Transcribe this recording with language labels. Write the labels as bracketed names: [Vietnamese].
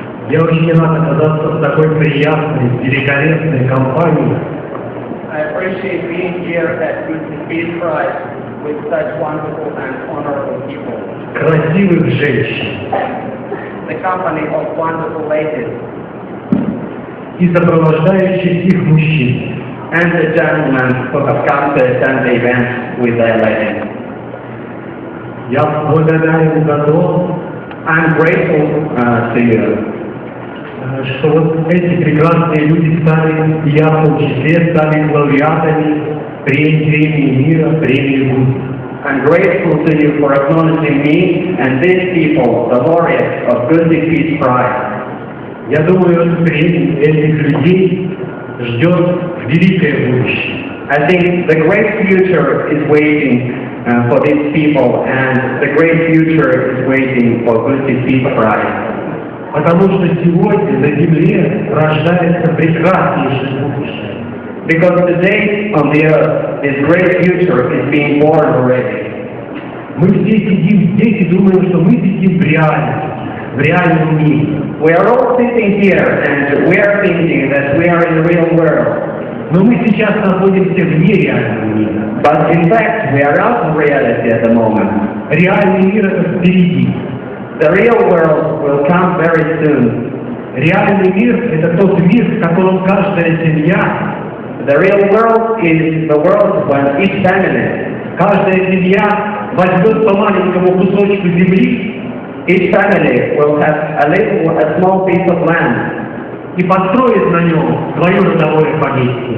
[Russian] Я очень рад оказаться в такой приятной, великолепной компании. [English] I appreciate being here at GUSI Peace Prize with such wonderful and honorable people. [Russian] Красивых женщин [English] The company of wonderful ladies [Russian] и сопровождающих их мужчин. [English] and the gentlemen who have come to attend the event with their ladies. [Russian] Я благодарен за то, [English] I'm grateful to you [Russian] что вот эти прекрасные люди стали, и я в том числе, стали лауреатами премии мира, премии GUSI. [English] I'm grateful to you for acknowledging me and these people, the laureates of GUSI Peace Prize. [Russian] Я думаю, впредь этих людей ждет великое будущее. [English] I think the great future is waiting for these people, and the great future is waiting for GUSI Peace Prize. [Russian] Потому что сегодня на Земле рождается прекраснейшее будущее. [English] Because today on the earth, this great future is being born already. [Russian] Мы все сидим здесь и думаем, что мы сидим в реальности, в реальном мире. [English] We are all sitting here and we are thinking that we are in the real world. [Russian] Но мы сейчас находимся вне реального мира. [English] But in fact, we are out of reality at the moment. [Russian] Реальный мир это впереди. [English] The real world will come very soon. [Russian] Реальный мир это тот мир, в котором каждая семья, [English] The real world is the world when each family, [Russian] каждая семья возьмет по маленькому кусочку земли [English] Each family will have a small piece of land [Russian] и построит на нем свое родовое поместье.